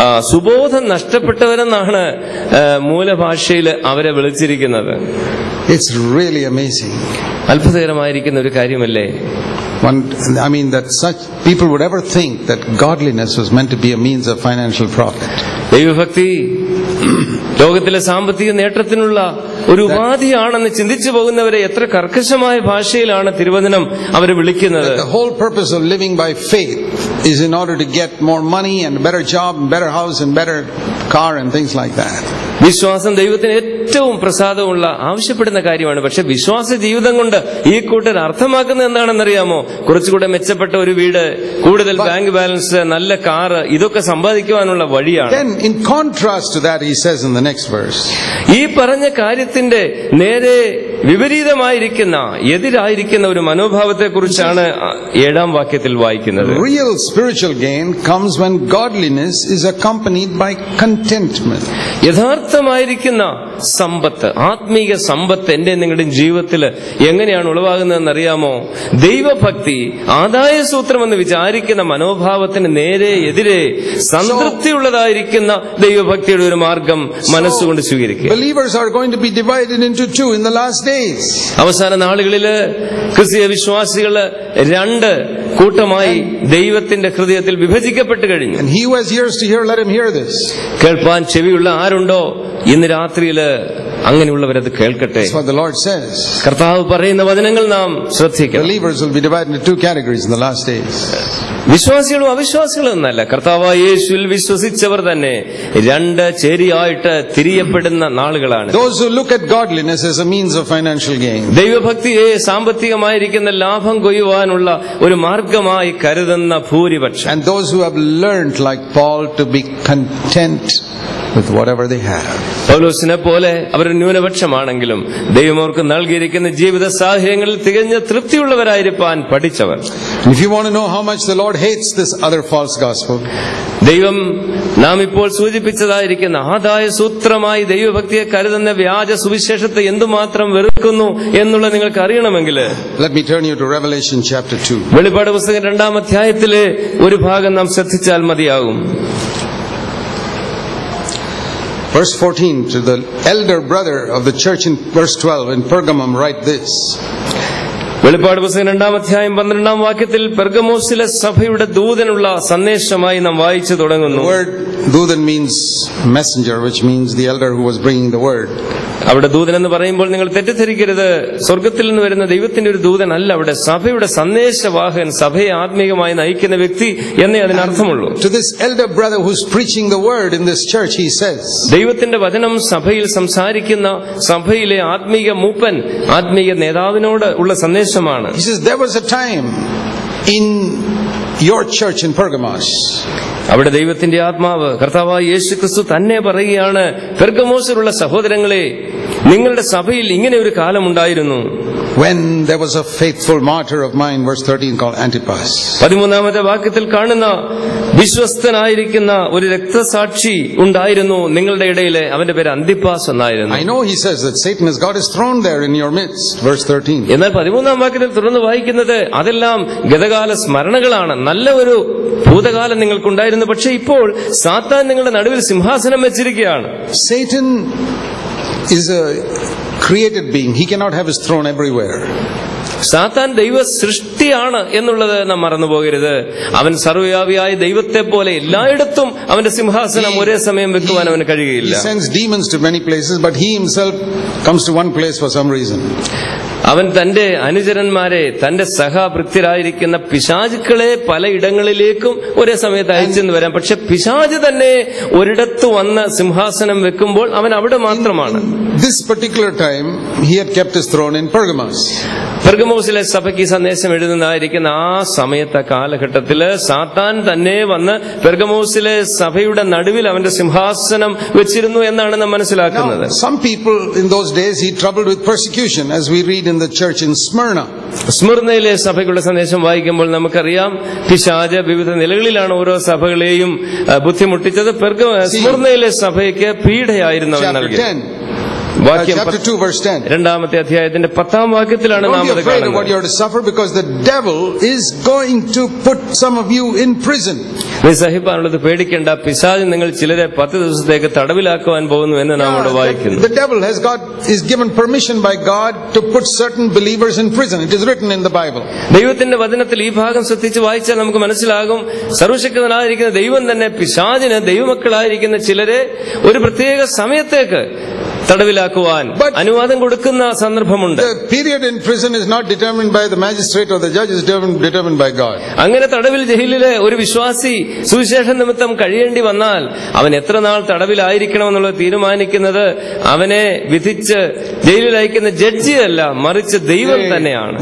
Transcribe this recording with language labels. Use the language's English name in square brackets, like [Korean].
[Malayalam] സുബോധം നഷ്ടപ്പെട്ടവരെന്നാണ് മൂലഭാഷയിൽ അവരെ വിളിച്ചിരിക്കുന്നത്. [English] It's really amazing. [Malayalam] അത്ഭുതകരമായിരിക്കുന്ന ഒരു കാര്യമല്ലേ? [English] I mean that such people would ever think that godliness was meant to be a means of financial profit. [Malayalam] ദൈവഭക്തി ലോകത്തിലെ സാമ്പത്തിക നേട്ടത്തിനുള്ള ഒരു ഉപാധിയാണെന്ന് ചിന്തിച്ചു പോകുന്നവരെ എത്ര കർക്കശമായ ഭാഷയിലാണ് തിരുവചനം അവരെ വിളിക്കുന്നത്. [English] The whole purpose of living by faith is in order to get more money and better job and better house and better car and things like that. [Malayalam] വിശ്വാസം ദൈവത്തിന് ഏറ്റവും പ്രസാദമുള്ള ആവശ്യപ്പെടുന്ന കാര്യമാണ്. പക്ഷെ വിശ്വാസ ജീവിതം കൊണ്ട് ഈ കൂട്ടർ അർത്ഥമാക്കുന്നത് എന്താണെന്നറിയാമോ? കുറച്ചുകൂടെ മെച്ചപ്പെട്ട ഒരു വീട്, കൂടുതൽ ബാങ്ക് ബാലൻസ്, നല്ല കാറ്, ഇതൊക്കെ സമ്പാദിക്കുവാനുള്ള വഴിയാണ്. [English] Then in contrast to that he says in the next verse, [Malayalam] ഈ പറഞ്ഞ കാര്യത്തിന്റെ നേരെ വിപരീതമായിരിക്കുന്ന എതിരായിരിക്കുന്ന ഒരു മനോഭാവത്തെ കുറിച്ചാണ് 7-ാം വാക്യത്തിൽ വായിക്കുന്നത്. [English] Real spiritual gain comes when godliness is accompanied by contentment. [Malayalam] യഥാർത്ഥമായിരിക്കുന്ന സമ്പത്ത്, ആത്മീക സമ്പത്ത് എന്റെ നിങ്ങളുടെ ജീവിതത്തിൽ എങ്ങനെയാണ് ഉളവാകുന്നതെന്ന് അറിയാമോ? ദൈവഭക്തി, ആദായ സൂത്രം എന്ന് വിചാരിക്കുന്ന മനോഭാവത്തിന് നേരെ എതിരെ സംതൃപ്തിയുള്ളതായിരിക്കുന്ന ദൈവഭക്തിയുടെ ഒരു മാർഗം മനസ്സുകൊണ്ട് സ്വീകരിക്കുക. [English] Believers are going to be divided into two in the last days. [Malayalam] അവസാന നാളുകളില് ക്രിസ്തീയ വിശ്വാസികള് 2 കൂട്ടമായി ദൈവത്തിന്റെ ഹൃദയത്തിൽ വിഭജിക്കപ്പെട്ടു കഴിഞ്ഞു. [English] And he who has ears to hear, let him hear this. [Malayalam] കേൾപ്പാൻ ചെവിയുള്ള ആരുണ്ടോ ഇന്ന് രാത്രിയില് അങ്ങനെയുള്ളവരത് കേൾക്കട്ടെ. [English] That's what the Lord says. [Malayalam] കർത്താവ് പറയുന്ന വചനങ്ങൾ നാം ശ്രദ്ധിക്കണം. [English] Believers will be divided into 2 categories in the last days. [Malayalam] വിശ്വാസികളും അവിശ്വാസികളും എന്നല്ല, കർത്താവായ യേശുവിൽ വിശ്വസിച്ചവർ തന്നെ 2 ചേരിയായിട്ട് തിരിയപ്പെടുന്ന നാളുകളാണ്. [English] Those who look at godliness as a means of financial gain. [Malayalam] ദൈവഭക്തിയെ സാമ്പത്തികമായിരിക്കുന്ന ലാഭം കൊയ്യുവാനുള്ള ഒരു മാർഗമായി കരുതുന്ന ഭൂരിപക്ഷം. [English] And those who have learned, like Paul, to be content with whatever they have. [Malayalam] പൗലോസിനെ പോലെ അവർ ന്യൂനപക്ഷമാണെങ്കിലും ദൈവം അവർക്ക് നൽകിയിരിക്കുന്ന ജീവിത സാഹചര്യങ്ങളിൽ തികഞ്ഞ തൃപ്തിയുള്ളവരായിരിക്കാൻ പഠിച്ചവർ. [English] If you want to know how much the Lord hates this other false gospel, [Malayalam] ദൈവം നാം ഇപ്പോൾ സൂചിപ്പിച്ചതായിരിക്കുന്ന ആദായ സൂത്രമായി ദൈവഭക്തിയെ കരുതുന്ന വ്യാജ സുവിശേഷത്തെ എന്തുമാത്രം വെറുക്കുന്നു എന്നുള്ളത് നിങ്ങൾക്ക് അറിയണമെങ്കിൽ [English] let me turn you to Revelation chapter 2. [Malayalam] വെളിപ്പാട് പുസ്തകം 2-ാം അധ്യായത്തിലെ ഒരു ഭാഗം നാം ശ്രദ്ധിച്ചാൽ മതിയാകും. [English] Verse 14, to the elder brother of the church in verse 12 in Pergamum write this. [Malayalam] വെളിപ്പാട് പുസ്തകം 2-ാം അധ്യായം 12-ാം വാക്യത്തിൽ പെർഗമോസിലെ സഭയുടെ ദൂതനുള്ള സന്ദേശമായി നാം വായിച്ചു തുടങ്ങുന്നു. [English] The word Dudan means messenger, which means the elder who was bringing the word. [Malayalam] അവിടെ ദൂതൻ എന്ന് പറയുമ്പോൾ നിങ്ങൾ തെറ്റിദ്ധരിക്കരുത്, സ്വർഗത്തിൽ നിന്ന് വരുന്ന ദൈവത്തിന്റെ ഒരു ദൂതൻ അല്ല. അവിടെ സഭയുടെ സന്ദേശവാഹകൻ, സഭയെ ആത്മീകമായി നയിക്കുന്ന വ്യക്തി എന്നേ അതിനർത്ഥമുള്ളൂ. [English] To this elder brother who's preaching the word in this church, he says, [Malayalam] ദൈവത്തിന്റെ വചനം സഭയിൽ സംസാരിക്കുന്ന സഭയിലെ ആത്മീക മൂപ്പൻ, ആത്മീയ നേതാവിനോട് ഉള്ള സന്ദേശമാണ്. [English] He says, there was a time in your church in Pergamos. [Malayalam] അവിടെ ദൈവത്തിന്റെ ആത്മാവ് കർത്താവായ യേശുക്രിസ്തു തന്നെ പറയുകയാണ്, പെർഗമോസിലുള്ള സഹോദരങ്ങളെ, നിങ്ങളുടെ സഭയിൽ ഇങ്ങനെ ഒരു കാലമുണ്ടായിരുന്നു. [English] When there was a faithful martyr of mine, verse 13, called Antipas. [Malayalam] 13-ാമത്തെ വാക്യത്തിൽ കാണുന്ന വിശ്വസ്തനായിരിക്കുന്ന ഒരു രക്തസാക്ഷി ഉണ്ടായിരുന്നു നിങ്ങളുടെ ഇടയിലെ, അവന്റെ പേര് അന്തിപ്പാസ് എന്നായിരുന്നു. [English] I know he says that Satan has got his throne there in your midst, verse 13. [Malayalam] എന്നാൽ 13-ാം വാക്യത്തിൽ തുടർന്ന് വായിക്കുന്നത് അതെല്ലാം ഗതകാല സ്മരണകളാണ്. നല്ല ഒരു ഭൂതകാലം നിങ്ങൾക്കുണ്ടായിരുന്നു, പക്ഷെ ഇപ്പോൾ സാത്താൻ നിങ്ങളുടെ നടുവിൽ സിംഹാസനം വെച്ചിരിക്കുകയാണ്. [English] Satan is a created being. He cannot have his throne everywhere. [Malayalam] സാത്താൻ ദൈവ സൃഷ്ടിയാണ് എന്നുള്ളത് നാം മറന്നുപോകരുത്. അവൻ സർവ്വവ്യാപിയായ ദൈവത്തെ പോലെ എല്ലായിടത്തും അവന്റെ സിംഹാസനം ഒരേ സമയം വെക്കുവാൻ അവന് കഴിയുകയില്ല. [English] He sends demons to many places, but he himself comes to one place for some reason. [Malayalam] അവൻ തന്റെ അനുചരന്മാരെ, തന്റെ സഹഭൃത്യരായിരിക്കുന്ന പിശാചുക്കളെ പലയിടങ്ങളിലേക്കും ഒരേ സമയത്ത് അയച്ചെന്ന് വരാം. പക്ഷെ പിശാച് തന്നെ ഒരിടത്ത് വന്ന് സിംഹാസനം വെക്കുമ്പോൾ അവൻ അവിടെ മാത്രമാണ്. [English] This particular time he had kept his throne in Pergamos. [Malayalam] പെർഗമോസിലെ സഭയ്ക്ക് സന്ദേശം എഴുതുന്നതായിരിക്കുന്ന ആ സമയത്തെ കാലഘട്ടത്തില് സാത്താൻ തന്നെ വന്ന് പെർഗമോസിലെ സഭയുടെ നടുവിൽ അവന്റെ സിംഹാസനം വെച്ചിരുന്നു എന്നാണ് നാം മനസ്സിലാക്കുന്നത്. [English] Some people in those days he troubled with persecution, as we read in the church in Smyrna. [Malayalam] സ്മിർനയിലെ സഭയ്ക്കുള്ള സന്ദേശം വായിക്കുമ്പോൾ നമുക്കറിയാം, പിശാച് വിവിധ നിലകളിലാണ് ഓരോ സഭകളെയും ബുദ്ധിമുട്ടിച്ചത്. സ്മിർനയിലെ സഭയ്ക്ക് പീഡയായിരുന്നു അവൻ നൽകിയത്. [English] Chapter 2 verse 10. [Malayalam] 2-ാമത്തെ അധ്യായത്തിന്റെ 10-ാം വാക്യത്തിലാണ് നാം അത് കാണുന്നത്. [English] What you are to suffer, because the devil is going to put some of you in prison. [Malayalam] നീ സഹിപ്പാനുള്ളത് പേടിക്കേണ്ട, പിശാച് നിങ്ങൾ ചിലരെ 10 ദിവസത്തേക്ക് തടവിലാക്കുവാൻ പോകുന്നു എന്ന് നാം അവിടെ വായിക്കുന്നു. [English] The devil is given permission by God to put certain believers in prison. It is written in the Bible. [Malayalam] ദൈവത്തിന്റെ വചനത്തിൽ ഈ ഭാഗം ശ്രദ്ധിച്ച് വായിച്ചാൽ നമുക്ക് മനസ്സിലാകും, സർവശക്തനായിരിക്കുന്ന ദൈവം തന്നെ പിശാചിന് ദൈവമക്കളായിരിക്കുന്ന ചിലരെ ഒരു പ്രത്യേക സമയത്തേക്ക് തടവിലാക്കുവാൻ അനുവാദം കൊടുക്കുന്ന സന്ദർഭമുണ്ട്. [English] The period in prison is not determined by the magistrate or the judge, is determined by God. [Malayalam] അങ്ങനെ തടവിൽ ജയിലിലെ ഒരു വിശ്വാസി സുവിശേഷ നിമിത്തം കഴിയേണ്ടി വന്നാൽ അവൻ എത്ര നാൾ തടവിലായിരിക്കണമെന്നുള്ളത് തീരുമാനിക്കുന്നത് അവനെ വിധിച്ച് ജയിലിൽ അയക്കുന്ന ജഡ്ജിയല്ല, മറിച്ച് ദൈവം തന്നെയാണ്.